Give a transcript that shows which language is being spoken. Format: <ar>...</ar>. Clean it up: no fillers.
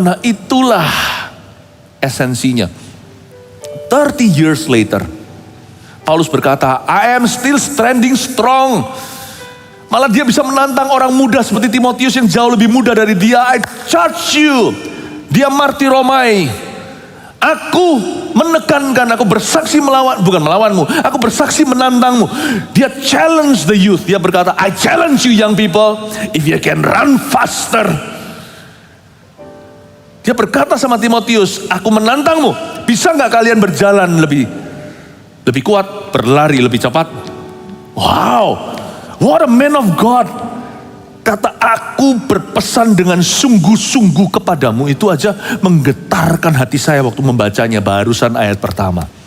<id>Nah itulah esensinya.</id> <en>30 years later,</en> <id>Paulus berkata,</id> <en>I am still standing strong.</en> <id>Malah dia bisa menantang orang muda seperti Timotius yang jauh lebih muda dari dia.</id> <en>I charge you.</en> <id>Dia martiromai. Aku menekankan, aku bersaksi bukan melawanmu, aku bersaksi menantangmu.</id> <en>Dia challenge the youth.</en> <id>Dia berkata,</id> <en>I challenge you young people, if you can run faster.</en> <id>Dia berkata sama Timotius, aku menantangmu. Bisa nggak kalian berjalan lebih kuat, berlari lebih cepat? Wow,</id> <en>what a man of God.</en> <id>Kata aku berpesan dengan sungguh-sungguh kepadamu itu aja menggetarkan hati saya waktu membacanya barusan ayat pertama.</id>